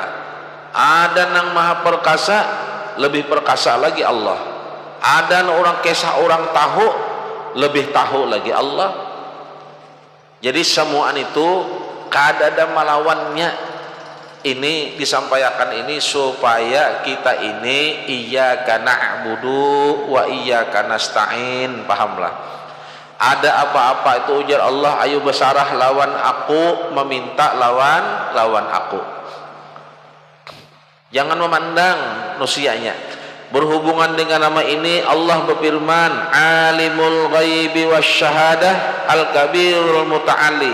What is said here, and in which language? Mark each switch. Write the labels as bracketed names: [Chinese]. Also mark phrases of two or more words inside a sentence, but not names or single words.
[Banjar] Ada nang maha perkasa, lebih perkasa lagi Allah. Ada orang kisah orang tahu, lebih tahu lagi Allah. Jadi semuaan itu kadada melawannya. Ini disampaikan ini supaya kita ini [Arabic] إياك نعبد وإياك نستعين. [Banjar] Pahamlah. Ada apa-apa itu ujar Allah, ayo besarah lawan aku, meminta lawan aku. Jangan memandang nusianya. Berhubungan dengan nama ini Allah berfirman, [Arabic] عالم الغيب والشهادة الكبير المتعال.